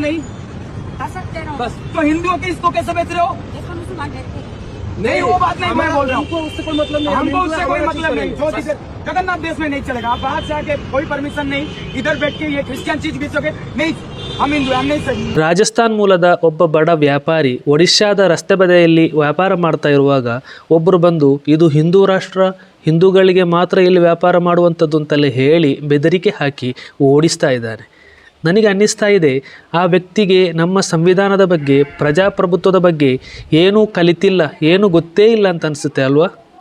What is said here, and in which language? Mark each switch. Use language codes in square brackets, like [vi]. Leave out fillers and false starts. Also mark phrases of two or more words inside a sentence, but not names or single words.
[hi] नहीं कर सकते हो बस। तो हिंदुओं के इसको कैसे बेच रहे हो? नहीं वो बात नहीं मैं बोल रहा हूँ, हमको उससे कोई मतलब नहीं, हमको उससे कोई मतलब नहीं। जो चीज जगन्नाथ देश में नहीं चलेगा, आप बाहर से आके कोई परमिशन नहीं, इधर बैठ के ये क्रिश्चियन चीज बेचोगे नहीं, हम हिंदू हम नहीं सही। [kn] ರಾಜಸ್ಥಾನ್ ಮೂಲದ ಒಬ್ಬ ಬಡ ವ್ಯಾಪಾರಿ ಒಡಿಶಾದ ರಸ್ತೆ ಬದಿಯಲ್ಲಿ ವ್ಯಾಪಾರ ಮಾಡ್ತಾ ಇರುವಾಗ ಒಬ್ಬರು ಬಂದು, ಇದು ಹಿಂದೂ ರಾಷ್ಟ್ರ, ಹಿಂದೂಗಳಿಗೆ ಮಾತ್ರ ಇಲ್ಲಿ ವ್ಯಾಪಾರ ಮಾಡುವಂಥದ್ದು ಅಂತಲೇ ಹೇಳಿ ಬೆದರಿಕೆ ಹಾಕಿ ಓಡಿಸ್ತಾ ಇದ್ದಾನೆ. ನನಗೆ ಅನ್ನಿಸ್ತಾ ಇದೆ, ಆ ವ್ಯಕ್ತಿಗೆ ನಮ್ಮ ಸಂವಿಧಾನದ ಬಗ್ಗೆ, ಪ್ರಜಾಪ್ರಭುತ್ವದ ಬಗ್ಗೆ ಏನೂ ಕಲಿತಿಲ್ಲ, ಏನೂ ಗೊತ್ತೇ ಇಲ್ಲ ಅಂತ ಅನಿಸುತ್ತೆ ಅಲ್ವಾ?